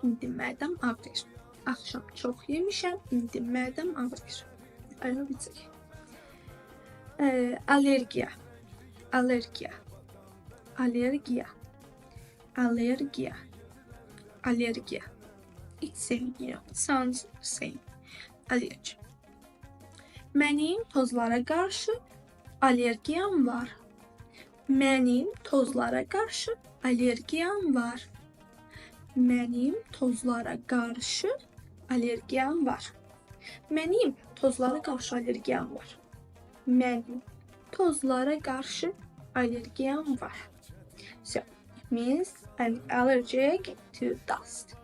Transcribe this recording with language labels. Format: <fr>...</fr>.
<az>İndi mədəm ağrıyır. Axşam çox yemişəm. İndi mədəm ağrıyır.</az> <en>I hope it's okay.</en> <az>Allergiya. Allergiya. Allergiya. Allergiya. Allergiya.</az> <en>It's same, you know, it sounds same. Allergy.</en> <az>Mənim tozlara qarşı allergiyam var. Mənim tozlara qarşı allergiyam var. Mənim tozlara qarşı allergiyam var. Mənim tozlara qarşı allergiyam var. Mənim tozlara qarşı allergiyam var.</az> <en>So, it means I'm allergic to dust.</en>